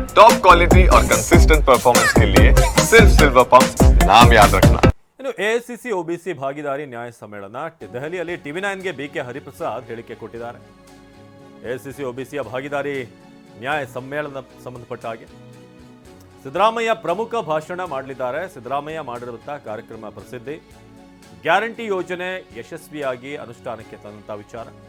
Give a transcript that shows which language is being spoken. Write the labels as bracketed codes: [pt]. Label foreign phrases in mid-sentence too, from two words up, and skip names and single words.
[en] top quality [hi] और [en] consistent performance [hi] के लिए सिर्फ सिल्वर पंप नाम याद रखना। [kn] ಇನ್ನು ಎಐಸಿಸಿ ಒಬಿಸಿ ಭಾಗಿದಾರಿ ನ್ಯಾಯ ಸಮ್ಮೇಳನ ದೆಹಲಿಯಲ್ಲಿ ಟಿವಿ9ಗೆ ಬಿಕೆ ಹರಿಪ್ರಸಾದ್ ಹೇಳಿಕೆ ಕೊಟ್ಟಿದ್ದಾರೆ. ಎಐಸಿಸಿ ಒಬಿಸಿಯ ಭಾಗಿದಾರಿ ನ್ಯಾಯ ಸಮ್ಮೇಳನ ಸಂಬಂಧಪಟ್ಟ ಹಾಗೆ ಸಿದ್ದರಾಮಯ್ಯ ಪ್ರಮುಖ ಭಾಷಣ ಮಾಡಲಿದ್ದಾರೆ. ಸಿದ್ದರಾಮಯ್ಯ ಮಾಡಿರುವಂತಹ ಕಾರ್ಯಕ್ರಮ ಪ್ರಸಿದ್ಧಿ, ಗ್ಯಾರಂಟಿ ಯೋಜನೆ ಯಶಸ್ವಿಯಾಗಿ ಅನುಷ್ಠಾನಕ್ಕೆ ತಂದಂತಹ ವಿಚಾರ.